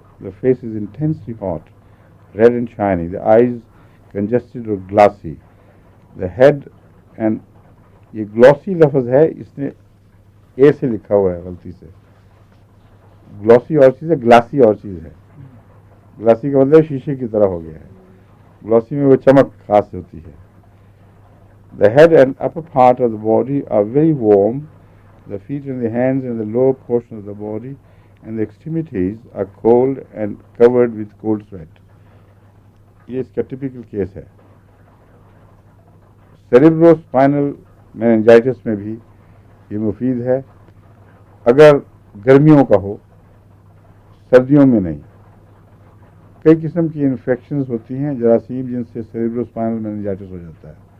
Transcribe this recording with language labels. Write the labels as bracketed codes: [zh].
[en] The face is intensely hot, red and shiny. The eyes congested or glassy. The head and [ur] یہ گلوسی لفظ ہے، اس نے اے سے لکھا ہوا ہے غلطی سے. گلوسی اور چیز ہے، گلاسی اور چیز ہے. گلاسی کا مطلب شیشے کی طرح ہو گیا ہے، گلوسی میں وہ چمک خاص ہوتی ہے. [en] The head and upper part of the body are very warm. The feet and the hands and the lower portion of the body and the extremities are cold and covered with cold sweat. [ur] یہ اس کا typical case ہے. سیریبروسپائنل meningitis میں بھی یہ مفید ہے اگر گرمیوں کا ہو، سردیوں میں نہیں. کئی قسم کی انفیکشنز ہوتی ہیں جراثیم جن سے سیریبروسپائنل میننجائٹس ہو جاتا ہے.